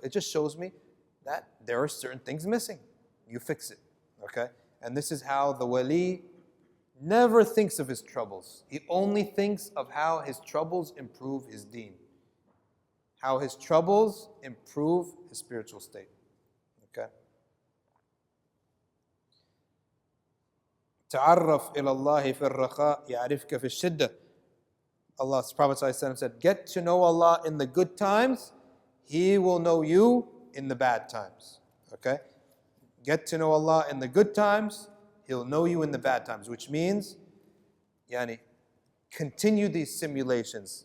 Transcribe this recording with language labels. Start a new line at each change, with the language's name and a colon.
English: It just shows me that there are certain things missing. You fix it. Okay? And this is how the wali never thinks of his troubles. He only thinks of how his troubles improve his deen. how his troubles improve his spiritual state. Okay?
Arabic: تعرف إلى الله في الرخاء يعرفك في الشدة.
English: Allah's Prophet ﷺ said, get to know Allah in the good times, He will know you in the bad times. Okay? Get to know Allah in the good times, He'll know you in the bad times, which means, yani, continue these simulations.